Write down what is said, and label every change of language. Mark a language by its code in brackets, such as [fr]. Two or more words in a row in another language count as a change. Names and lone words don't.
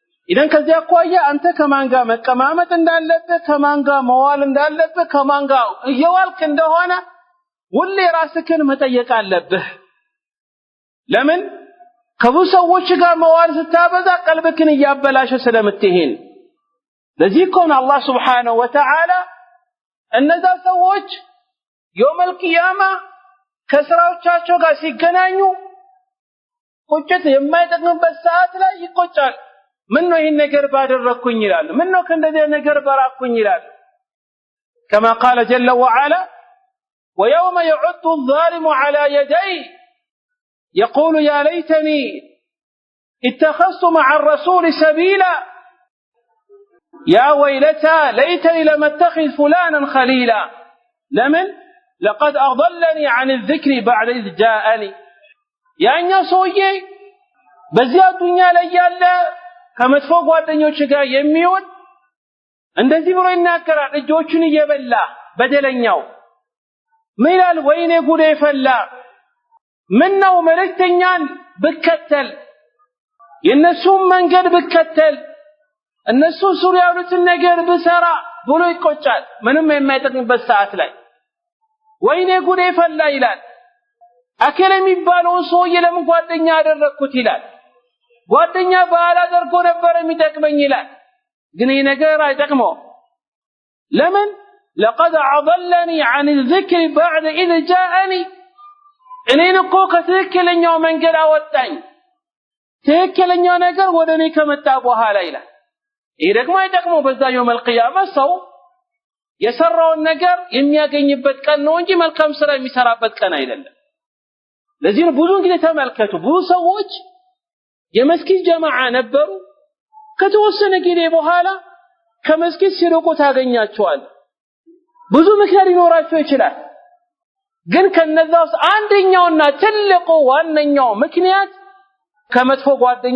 [am] ኢደን ከዚያ አኳያ አንተ ከማን ጋር መቀማመጥ እንዳለብህ ከማን ጋር መዋል እንዳለብህ ከማን ጋር እየዋልክ እንደሆነ ሁሌ ራስህን መጠየቅ አለብህ ለምን ከብዙ ሰዎች ጋር መዋል ስታበዛ ቀልብህን እያበላሸ ስለምትሄን ለዚህ እኮ ነው አላህ [ar] سبحانه وتعالى [am] እነዛ ሰዎች [ar] يوم القيامة [am] ከስራዎቻቸው ጋር ሲገናኙ ቁጭት የማይጠቅምበት ሰዓት ላይ ይቆጫል ምን ነው ይሄን ነገር ባደረኩኝ ይላል ምን ነው ከእንደዚህ ነገር በራኩኝ ይላል [ar] كما قال جل وعلا ويوم يعض الظالم على يديه يقول يا ليتني اتخذت مع الرسول سبيلا يا ويلتى ليتني لم اتخذ فلانا خليلا لمن لقد أضلني عن الذكر بعد إذ جاءني يعني سويه [am] በዚያ ዱንያ ላይ ያለ ከመጥፎ ጓደኞች ጋር የሚሆን እንደዚህ ብሎ ይናገራል እጆቹን እየበላ በደለኛው ምን ይላል ወይኔ ጉዴ ፈላ ምን ነው መልእክተኛን ብከተል የነሱን መንገድ ብከተል እነሱ ሱሪያ ያሉትን ነገር ብሰራ ብሎ ይቆጫል ምንም የማይጠቅምበት ሰዓት ላይ ወይኔ ጉዴ ፈላ ይላል አከለ የሚባለው ሰውዬ ለምን ጓደኛ አደረኩት ይላል ጓደኛ ባላደርጎ ነበር የሚጠቅመኝ ይላል ግን ይሄ ነገር አይጠቅመው ለምን [ar] لقد أضلني عن الذكر بعد إذ جاءني [am] እኔን እኮ ከትክክለኛው መንገድ አወጣኝ ትክክለኛው ነገር ወደኔ ከመጣ በኋላ ይላል ይሄ ደግሞ አይጠቅመው በዛ [ar] يوم القيامة [am] ሰው የሰራውን ነገር የሚያገኝበት ቀን ነው እንጂ መልካም ስራ የሚሰራበት ቀን አይደለም ለዚህ ነው ብዙ ጊዜ ተመልከቱ ብዙ ሰዎች የመስጊድ ጀማዓ ነበሩ ከተወሰነ ጊዜ በኋላ ከመስጊድ ሲርቁ ታገኛቸዋል ብዙ ምክንያት ሊኖራቸው ይችላል ግን ከነዛው አንደኛውና ትልቁ ዋነኛው ምክንያት ከመጥፎ ጓደኛ